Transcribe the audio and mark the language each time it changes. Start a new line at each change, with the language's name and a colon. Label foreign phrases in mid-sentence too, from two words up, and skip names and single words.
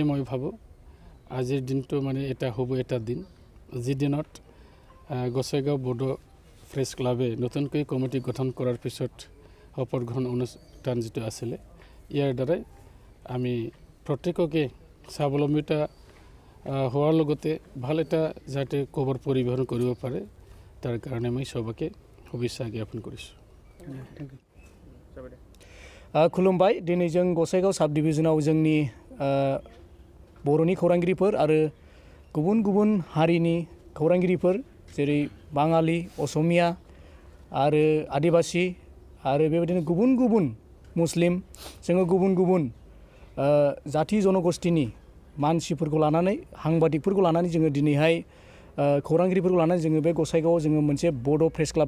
Assamese: মই ভাবোঁ আজিৰ দিনটো মানে এটা হ'ব এটা দিন যি দিনত গোসাইগাঁও বড়ো প্ৰেছ ক্লাবে নতুনকৈ কমিটি গঠন কৰাৰ পিছত শপত গ্ৰহণ অনুষ্ঠান যিটো আছিলে ইয়াৰ দ্বাৰাই আমি প্ৰত্যেককে স্বাৱলম্বিতা হোৱাৰ লগতে ভাল এটা যাতে খবৰ পৰিবহণ কৰিব পাৰে তাৰ কাৰণে মই সবকে শুভেচ্ছা জ্ঞাপন কৰিছোঁ
Bodo: खुलुमबाय दिनै जों गोसाइगाव साब डिभिजनाव जोंनि बर'नि खौरांगिरिफोर आरो गुबुन गुबुन हारिनि खौरांगिरिफोर जेरै बाङालि असमिया आरो आदिबासि आरो बेबायदिनो गुबुन गुबुन मुस्लिम जोङो गुबुन गुबुन जाति जनगोष्ठीनि मानसिफोरखौ लानानै हांबादिकफोरखौ लानानै जोङो दिनैहाय खौरांगिरिफोरखौ लानानै जोङो बे गोसाइगावआव जोङो मोनसे बड' प्रेस क्लाब